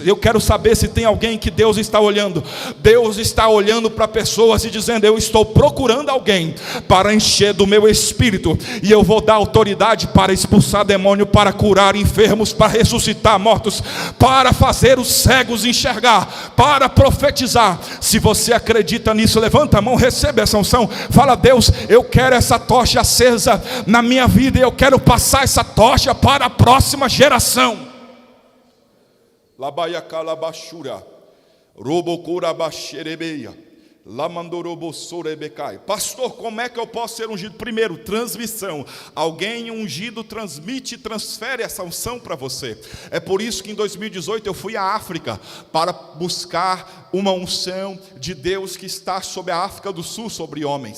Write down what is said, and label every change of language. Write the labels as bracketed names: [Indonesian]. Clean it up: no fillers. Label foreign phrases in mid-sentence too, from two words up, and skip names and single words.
[Portuguese] Eu quero saber se tem alguém que Deus está olhando. Deus está olhando para pessoas e dizendo, eu estou procurando alguém para encher do meu espírito, e eu vou dar autoridade para expulsar demônio, para curar enfermos, para ressuscitar mortos, para fazer os cegos enxergar, para profetizar. Se você acredita nisso, levanta a mão, recebe essa unção. Fala, Deus, eu quero essa tocha acesa na minha vida, e eu quero passar essa tocha para a próxima geração. Labaia calabashura, robocura baixerebeia, Pastor, como é que eu posso ser ungido? Primeiro, transmissão. Alguém ungido transmite e transfere essa unção para você. É por isso que em 2018 eu fui à África para buscar uma unção de Deus que está sobre a África do Sul, sobre homens.